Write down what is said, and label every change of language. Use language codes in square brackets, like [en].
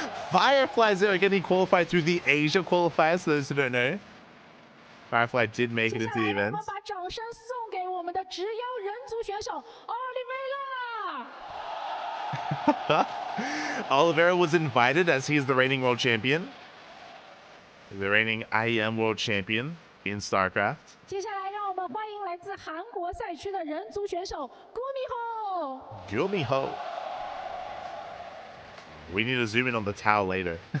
[en] Fireflies are getting qualified through the Asia qualifiers, for those who don't know. Firefly did make it into the [zh] 接下来，让我们把掌声送给我们的直腰人族选手 Oliveira。 [en] Oliveira was invited as he is the reigning world champion. The reigning IEM world champion in StarCraft. [zh] 接下来，让我们欢迎来自韩国赛区的人族选手 Gumiho。 [en] Gumiho. We need to zoom in on the towel later.